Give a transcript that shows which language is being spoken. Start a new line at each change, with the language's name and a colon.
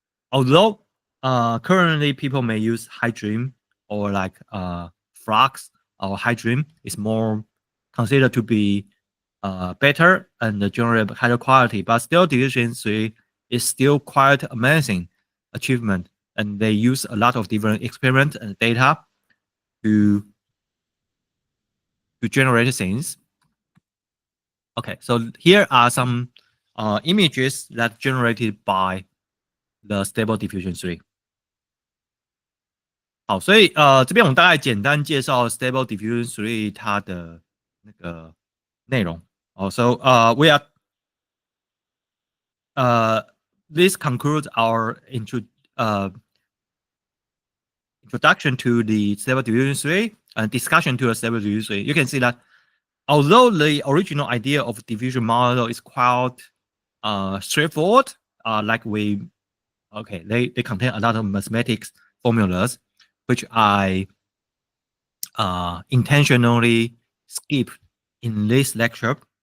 English: Although currently people may use Hydream or like Flux or Hydream is more considered to be better and generate higher quality, but still Diffusion 3 is still quite amazing achievement, and they use a lot of different experiments and data to generate things. Okay, so here are some images that generated by the Stable Diffusion 3.
Chinese: 好，所以这边我们大概简单介绍 Stable Diffusion 3它的那个内容。
English: 哦，so we are this concludes our introduction to the Stable Diffusion 3 and discussion to the Stable Diffusion 3. You can see that although the original idea of diffusion model is quite straightforward, like they contain a lot of mathematics formulas, which I intentionally skip in this lecture.